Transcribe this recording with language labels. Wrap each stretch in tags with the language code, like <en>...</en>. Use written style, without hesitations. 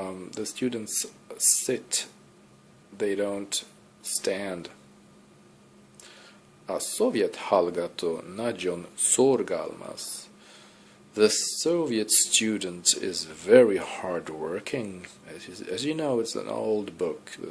<en>The students sit, they don't stand.</en> <hu>A szovjet hallgató nagyon szorgalmas.</hu> <en>The Soviet student is very hard-working. As you know, it's an old book.</en>